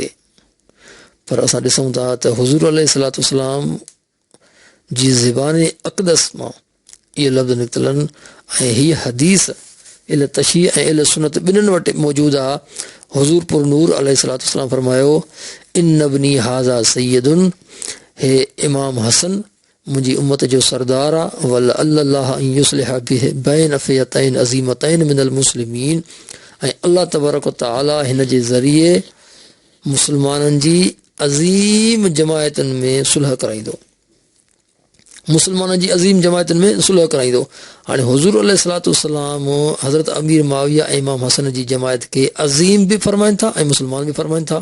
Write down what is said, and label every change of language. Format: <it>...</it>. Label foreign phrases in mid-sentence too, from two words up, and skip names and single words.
<sd>पर असां ॾिसूं था त हुज़ूर</sd> <ar>عليه الصلاة والسلام</ar> <sd>जी ज़बान अक़दस मां इहे लफ़्ज़ निकितल आहिनि ऐं हीअ हदीस अहले तशी ऐं अहले सुन्नत ॿिन्हिनि वटि मौजूदु आहे। हुज़ूर पुर नूर</sd> <ar>عليه الصلاة والسلام</ar> <sd>फरमायो</sd> <ar>إن ابني هذا سيد,</ar> <sd>हे इमाम हसन मुंहिंजी उम्मत जो सरदार आहे।</sd> <ar>والله أن يصلح به بين فئتين عظيمتين من المسلمين,</ar> <sd>ऐं अल्लाह</sd> <ar>تبارك وتعالى</ar> <sd>हिन जे ज़रिए मुस्लमाननि जी अज़ीम जमायतुनि में सुलह कराईंदो, मुस्लमाननि जी अज़ीम जमायतुनि में सुलह कराईंदो। हाणे हुज़ूर</sd> <ar>عليه الصلاة والسلام</ar> <sd>हज़रत अमीर मुआविया ऐं इमाम हसन जी जमायत खे अज़ीम बि फरमाइनि था ऐं मुस्लमान बि फरमाइनि था।</sd>